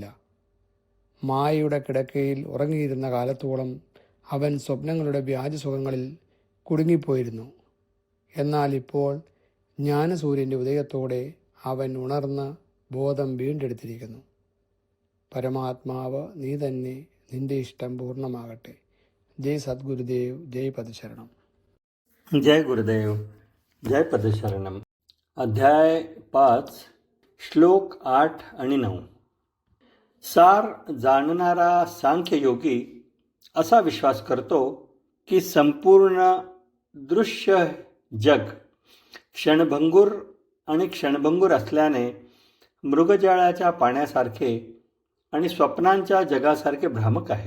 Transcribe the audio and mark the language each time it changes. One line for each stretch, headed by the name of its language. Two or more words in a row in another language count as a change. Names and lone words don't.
Malayalam: മായയുടെ കിടക്കയിൽ ഉറങ്ങിയിരുന്ന കാലത്തോളം അവൻ സ്വപ്നങ്ങളുടെ വ്യാജസുഖങ്ങളിൽ കുടുങ്ങിപ്പോയിരുന്നു. എന്നാൽ ഇപ്പോൾ ജ്ഞാനസൂര്യൻ്റെ ഉദയത്തോടെ അവൻ ഉണർന്ന് ബോധം വീണ്ടെടുത്തിരിക്കുന്നു. പരമാത്മാവ് നീ തന്നെ, നിന്റെ ഇഷ്ടം പൂർണ്ണമാകട്ടെ. ജയ് സദ്ഗുരുദേവ്, ജയ് പദശരണം.
Marathi: जय गुरुदेव, जय पदशरणम. अध्याय 5 श्लोक 8 आणि 9. सार जाणणारा सांख्ययोगी असा विश्वास करतो की संपूर्ण दृश्य जग क्षणभंगूर असल्याने मृगजळाच्या पाण्यासारखे आणि स्वप्नांच्या जगासारखे भ्रामक आहे.